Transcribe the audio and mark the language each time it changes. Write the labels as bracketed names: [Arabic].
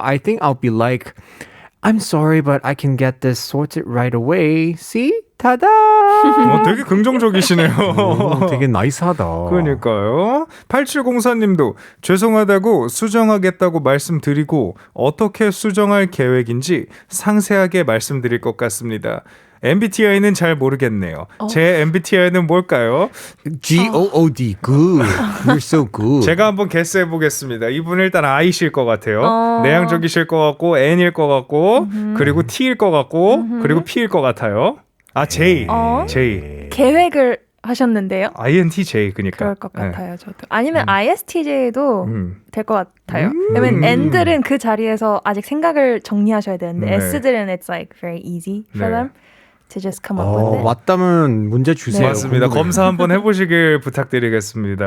[English] I think I'll be like, I'm sorry, but I can get this sorted right away. See? Ta-da! [Korean] 되게 긍정적이시네요. 되게 나이스하다. 그러니까요. 8704님도 죄송하다고 수정하겠다고 말씀드리고 어떻게 수정할 계획인지 상세하게 말씀드릴 것 같습니다. MBTI는 잘 모르겠네요. 제 MBTI는 뭘까요? [English] G-O-O-D. Good. You're so good. [Korean] 제가 한번 개스해 보겠습니다. 이분 일단 I실 것 같아요. 내향적이실 것 같고 N일 것 같고 그리고 T일 것 같고 그리고 P일 것 같아요. 아 J. J. 계획을 하셨는데요. INTJ 그러니까. 그럴 것 같아요, 저도. 아니면 ISTJ도 될 것 같아요. 왜냐면 N들은 그 자리에서 아직 생각을 정리하셔야 되는데 네. S들은 [English] it's like very easy for them to just come up with it. [Korean] 맞다면 문제 주세요. 맞습니다. 궁금해요. 검사 한번 해보시길 부탁드리겠습니다.